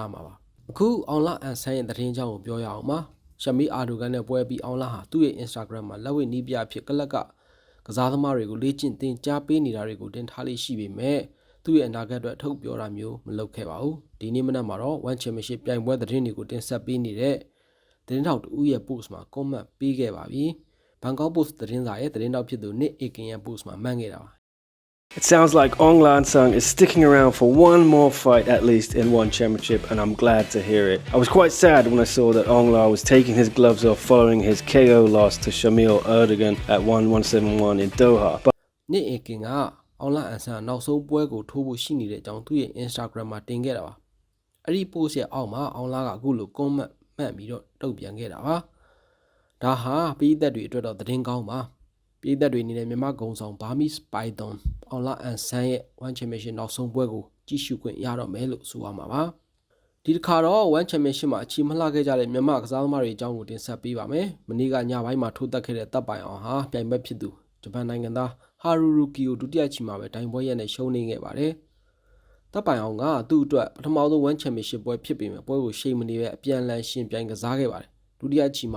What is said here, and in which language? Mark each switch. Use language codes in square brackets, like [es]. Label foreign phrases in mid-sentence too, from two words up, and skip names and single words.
[my] မှာပါအခုအောင်လအန်ဆန်ရဲ့သတင်းကြောင်းကိုပြောရအောင်ပါရှမီအာဒိုဂန်နဲ့ပွဲပြီးအောင်လာဟာသူ့ရဲ့ Instagram မှာလက်ဝှေ့နီးပြအဖြစ်ကလပ်ကကစားသမားတွေကိုလေ့ကျင့်သင်ကြားပေးနေတာတွေကိုတင်ထားလေးရှိပေမဲ့သူ့ရဲ့အနာဂတ်အတွက်ထုတ်ပြောတာမျိုးမလုပ်ခဲ့ပါဘူးဒီနေ့မနက်မှာတော့ One Championship ပြိုင်ပွဲသတင်းတွေကိုတင်ဆက်ပေးနေတဲ့သတင်းထောက်တူရဲ့ post မှာ comment ပေးခဲ့ပါပြီဘန်ကောက် post သတင်းစာရဲ့သတင်းထောက်ဖြစ်သူ Nick Akin ရဲ့ post မှာမှန်ခဲ့တာပါ [en] It sounds like Ong Lan Sung is sticking around for one more fight at least in one championship, and I'm glad to hear it. I was quite sad when I saw that Ong La was taking his gloves off following his KO loss to Shamil Erdogan at 1171 in Doha. But [my] Nick Akin ကအောင်လာအန်ဆန်နောက်ဆုံးပွဲကိုထိုးဖို့ရှိနေတဲ့အကြောင်းသူ့ရဲ့ Instagram မှာတင်ခဲ့တာပါအဲ့ဒီ post ရဲ့အောက်မှာအောင်လာကအခုလို comment မှတ်ပြီးတော့တုံ့ပြန်ခဲ့တာပါဒါ ဟာပြည်သက်တွေအတွက်တော့သတင်းကောင်းပါပြည်သက်တွေအနေနဲ့မြန်မာဂုံဆောင်ဘာမီစပိုင်သွန်အောင်လာအန်ဆန်ရဲ့ One Championship နောက်ဆုံးပွဲကိုကြည့်ရှုခွင့်ရတော့မယ်လို့ဆိုရမှာပါဒီတစ်ခါတော့ One Championship မှာအချီမလှခဲ့ကြတဲ့မြန်မာကစားသမားတွေအကြောင်းကိုတင်ဆက်ပေးပါမယ်မနေ့ကညပိုင်းမှာထိုးသက်ခဲ့တဲ့တပ်ပိုင်အောင်ဟာပြိုင်ဘက်ဖြစ်သူဂျပန်နိုင်ငံသားဟာရူရူကီကိုဒုတိယချီမှာပဲတိုင်ပွဲရက်နဲ့ရှုံးနေခဲ့ပါတယ်တပ်ပိုင်အောင်ကသူ့အတွက်ပထမဆုံး One Championship ပွဲဖြစ်ပေမဲ့ပွဲကိုရှိန်မနေပဲအပြန်အလှန်ရှင်ပြိုင်ကစားခဲ့ပါတယ်ဒုတိယချီမှာ